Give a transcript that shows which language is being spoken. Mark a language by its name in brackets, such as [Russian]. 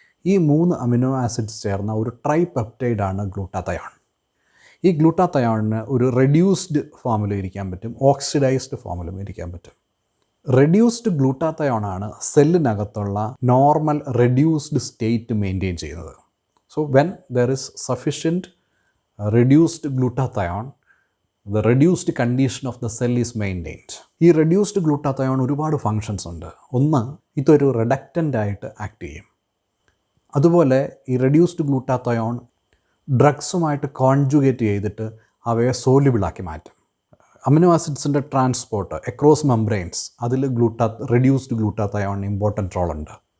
[Malayalam] ഈ 3 amino acids ചേർന്ന ഒരു ട്രൈപെപ്റ്റൈഡാണ് ഗ്ലൂട്ടാത്തയോൺ. ഈ ഗ്ലൂട്ടാത്തയോണിന് ഒരു റെഡ്യൂസ്ഡ് ഫോമിലും ഇരിക്കാൻ പറ്റും, ഓക്സിഡൈസ്ഡ് ഫോമിലും ഇരിക്കാൻ പറ്റും. Reduced ഗ്ലൂട്ടാത്തയോണാണ് സെല്ലിനകത്തുള്ള normal reduced state maintain ചെയ്യുന്നത്. [English] So when there is sufficient reduced glutathione, the reduced condition of the cell is maintained. [Malayalam] ഈ reduced glutathione ഒരുപാട് ഫങ്ഷൻസ് ഉണ്ട്. ഒന്ന്, ഇതൊരു റിഡക്റ്റൻ്റ് ആയിട്ട് ആക്ട് ചെയ്യും. അതുപോലെ ഈ reduced glutathione ഡ്രഗ്സുമായിട്ട് കോൺജുഗേറ്റ് ചെയ്തിട്ട് അവയെ സോല്യുബിളാക്കി മാറ്റും. അമിനോ ആസിഡ്സിൻ്റെ ട്രാൻസ്പോർട്ട് അക്രോസ് മെംബ്രെയിൻസ്, അതിൽ reduced glutathione ഇമ്പോർട്ടൻ്റ് റോളുണ്ട്.